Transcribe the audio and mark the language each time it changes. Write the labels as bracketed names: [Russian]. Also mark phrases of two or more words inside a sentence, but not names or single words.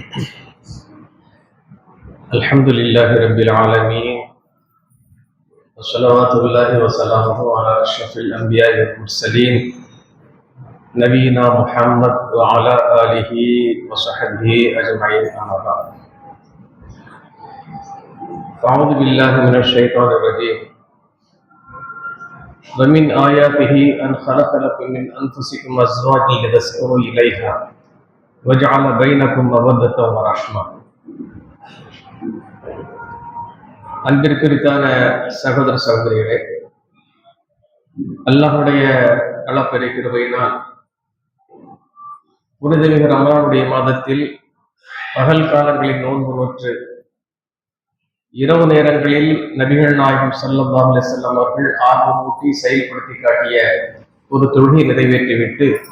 [Arabic] الحمد لله رب العالمين، وصلوات الله وسلامه على أشرف الأنبياء والمرسلين نبينا محمد وعلى آله وصحبه أجمعين، أما بعد. أعوذ بالله من الشيطان الرجيم. ومن آياته أن خلق لكم من أنفسكم أزواجا لتسكنوا إليها وجعل بينكم مودة ورحمة. [Tamil] அன்பிற்குரித்தான சகோதர சகோதரிகளே, அல்லாஹ்வுடைய அளப்பெரிய கிருபையினால் புனிதமிகு ரமலானுடைய மாதத்தில் பகல் காலங்களில் நோன்பு நோற்று இரவு நேரங்களில் நபிகள் நாயகம் [Arabic] صلى الله عليه وسلم [Tamil] அவர்கள் ஆர்வமூட்டி செயல்படுத்தி காட்டிய ஒரு தொழுகை நிறைவேற்றிவிட்டு